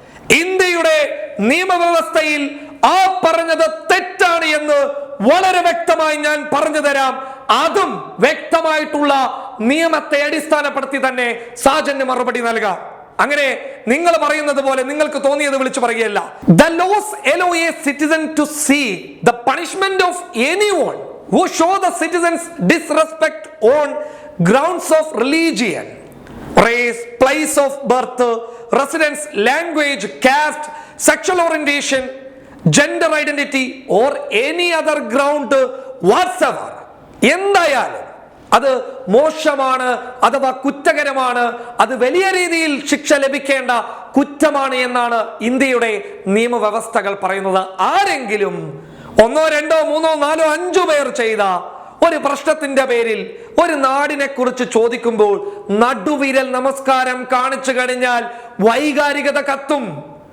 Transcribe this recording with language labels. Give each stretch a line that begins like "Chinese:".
Malayalam: ഇന്ത്യയുടെ നിയമവ്യവസ്ഥയിൽ ആ പറഞ്ഞത് തെറ്റാണ് എന്ന് വളരെ വ്യക്തമായി ഞാൻ പറഞ്ഞു തരാം. അതും വ്യക്തമായിട്ടുള്ള നിയമത്തെ അടിസ്ഥാനപ്പെടുത്തി തന്നെ സാജന് മറുപടി നൽകാം. അങ്ങനെ നിങ്ങൾ പറയുന്നത് പോലെ നിങ്ങൾക്ക് തോന്നിയത് വിളിച്ചു പറയുകയല്ല.
English: The laws allow a citizen to seek the punishment of anyone who show the citizens disrespect on grounds of religion, race, place of birth, residence, language, caste, sexual orientation, gender identity or any other ground whatsoever.
Malayalam: എന്തായാലും അത് മോശമാണ്, അഥവാ കുറ്റകരമാണ്, അത് വലിയ രീതിയിൽ ശിക്ഷ ലഭിക്കേണ്ട കുറ്റമാണ് എന്നാണ് ഇന്ത്യയുടെ നിയമവ്യവസ്ഥകൾ പറയുന്നത്. ആരെങ്കിലും ഒന്നോ രണ്ടോ മൂന്നോ നാലോ അഞ്ചു പേർ ചെയ്ത ഒരു പ്രശ്നത്തിന്റെ പേരിൽ ഒരു നാടിനെ കുറിച്ച് ചോദിക്കുമ്പോൾ നടുവിരൽ നമസ്കാരം കാണിച്ചു കഴിഞ്ഞാൽ വൈകാരികത കത്തും.